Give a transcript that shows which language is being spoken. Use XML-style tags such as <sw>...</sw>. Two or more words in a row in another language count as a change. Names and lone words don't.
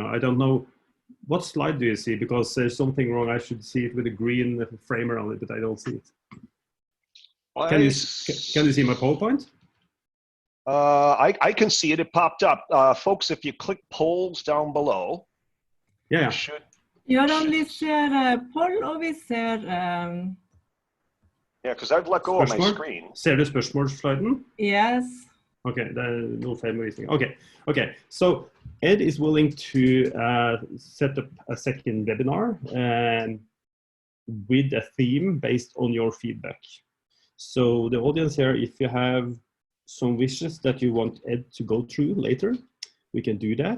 <en>I don't know. What slide do you see? Because there's something wrong. I should see it with a green frame around it, but I don't see it. Can you see my PowerPoint? I can see it. It popped up. Folks, if you click polls down below, yeah.</en> <no>Vi ser poll, og vi ser...</no> <en>Yeah, because I've let go of my screen.</en> <no>Ser du spørsmålssliden?</no> <en>Yes. Okay, no feilbevisning. Okay. So Ed is willing to set up a second webinar with a theme based on your feedback. So the audience here, if you have some wishes that you want Ed to go through later, we can do that.</en>